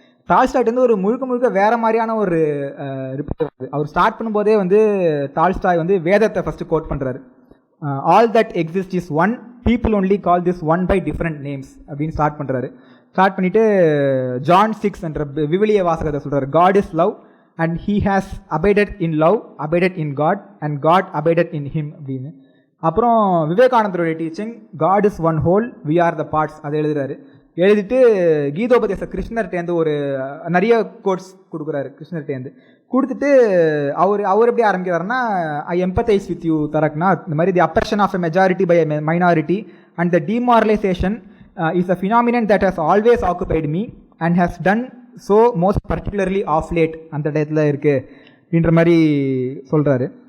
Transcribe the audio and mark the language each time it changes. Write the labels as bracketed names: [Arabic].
[Tamil] Tolstoy வந்து ஒரு முழுக்க வேறு மாதிரியான ஒரு ரிப்ளை வருது. அவர் ஸ்டார்ட் பண்ணும்போதே வந்து டால்ஸ்டாய் வந்து வேதத்தை ஃபஸ்ட்டு கோட் பண்ணுறாரு. [English] all that exist is one, people only call this one by different names [Tamil] அப்படின்னு ஸ்டார்ட் பண்ணுறாரு. ஸ்டார்ட் பண்ணிவிட்டு ஜான் 6 என்ற விவிலிய வாசகத்தை சொல்கிறார். [English] God is love and he has abided in love, abided in God and God abided in him [Tamil] அப்படின்னு. அப்புறம் விவேகானந்தருடைய teaching [English] God is one whole, we are the parts, [Tamil] அதை எழுதுறாரு. எழுதிட்டு கீதோபதேச கிருஷ்ணர்கிட்டேருந்து ஒரு நிறைய கோட்ஸ் கொடுக்குறாரு. கிருஷ்ணர்கிட்டேருந்து கொடுத்துட்டு அவர் எப்படி ஆரம்பிக்கிறாருன்னா, [English] I empathise with you Taraknath, [Tamil] இந்த மாதிரி [English] the oppression of a majority by a minority and the demoralisation is a phenomenon that has always occupied me and has done so most particularly of late [Tamil] அந்த டயத்தில் இருக்குது அப்படின்ற மாதிரி சொல்கிறாரு.